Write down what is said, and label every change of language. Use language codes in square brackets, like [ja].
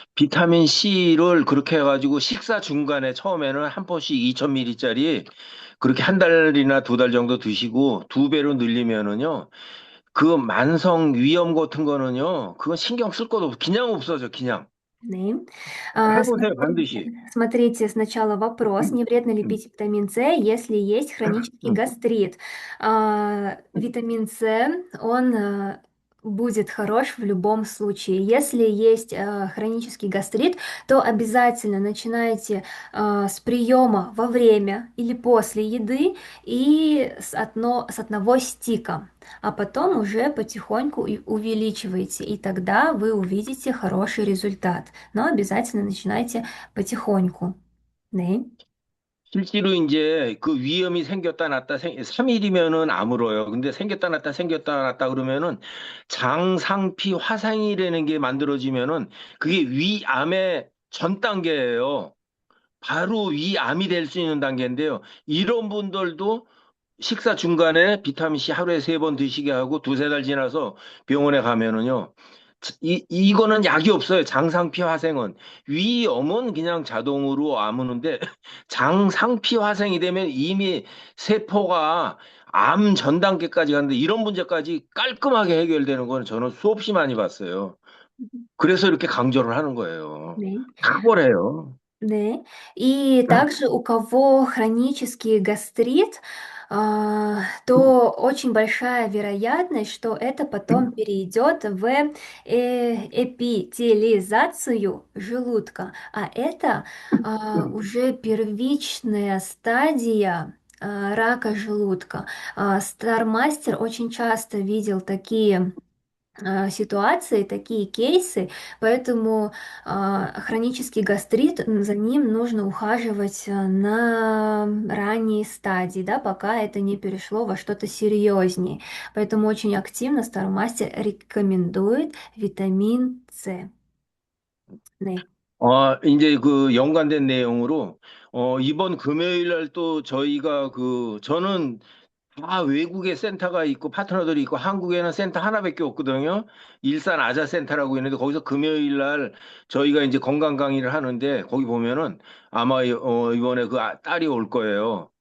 [ko] 비타민 C를 그렇게 해가지고 식사 중간에 처음에는 한 포씩 2000ml짜리 그렇게 한 달이나 두 달 정도 드시고 두 배로 늘리면은요, 그 만성 위염 같은 거는요, 그건 신경 쓸 것도 없어. 그냥 없어져, 그냥. 네. 해보세요, [ru] Смотрите, [ko] 반드시. [ru] смотрите сначала вопрос, не вредно ли 음, пить витамин С, если есть хронический 음. гастрит? Витамин С, он будет хорош в любом случае. Если есть хронический гастрит, то обязательно начинайте с приема во время или после еды и с одного стика, а потом уже потихоньку и увеличивайте, и тогда вы увидите хороший результат. Но обязательно начинайте потихоньку. [ko] 네. 실제로 이제 그 위험이 생겼다 났다 3일이면은 아물어요. 근데 생겼다 났다 생겼다 났다 그러면은 장상피 화상이라는 게 만들어지면은 그게 위암의 전 단계예요. 바로 위암이 될 수 있는 단계인데요. 이런 분들도 식사 중간에 비타민C 하루에 3번 드시게 하고 두세 달 지나서 병원에 가면은요. 이거는 약이 없어요. 장상피 화생은. 위염은 그냥 자동으로 아무는데 장상피 화생이 되면 이미 세포가 암 전 단계까지 갔는데 이런 문제까지 깔끔하게 해결되는 거는 저는 수없이 많이 봤어요. 그래서 이렇게 강조를 하는 거예요. 네. 탁월해요. [ru] Да. И также у кого хронический гастрит, то очень большая вероятность, что это потом перейдет в эпителизацию желудка. А это уже первичная стадия рака желудка. Стармастер очень часто видел такие ситуации, такие кейсы, поэтому хронический гастрит, за ним нужно ухаживать на ранней стадии, да, пока это не перешло во что-то серьезнее. Поэтому очень активно Стармастер рекомендует витамин С. [ko] 네. 이제 그 연관된 내용으로, 이번 금요일 날 또 저희가 저는 다 외국에 센터가 있고 파트너들이 있고 한국에는 센터 하나밖에 없거든요. 일산 아자센터라고 있는데 거기서 금요일 날 저희가 이제 건강 강의를 하는데 거기 보면은 아마 이번에 딸이 올 거예요.